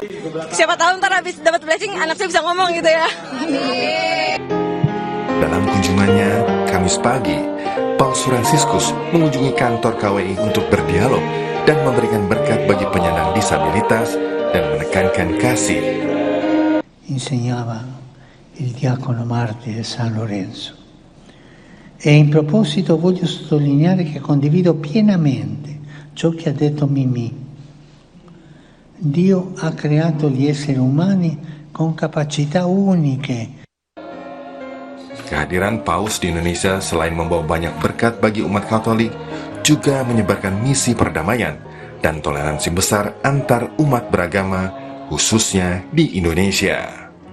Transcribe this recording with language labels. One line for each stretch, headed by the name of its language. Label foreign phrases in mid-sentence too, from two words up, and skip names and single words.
Indonesian: Siapa tahu ntar habis dapat blessing anak saya bisa ngomong gitu ya. Dalam kunjungannya Kamis pagi, Paus Fransiskus mengunjungi kantor KWI untuk berdialog dan memberikan berkat bagi penyandang disabilitas dan menekankan kasih.
Italian: Insegnava il diacono Marti di San Lorenzo. E in proposito voglio sottolineare che condivido pienamente ciò che ha detto Mimì. Dio ha creato gli esseri umani con capacità uniche.
Indonesian: Kehadiran Paus di Indonesia selain membawa banyak berkat bagi umat Katolik, juga menyebarkan misi perdamaian dan toleransi besar antar umat beragama, khususnya di Indonesia.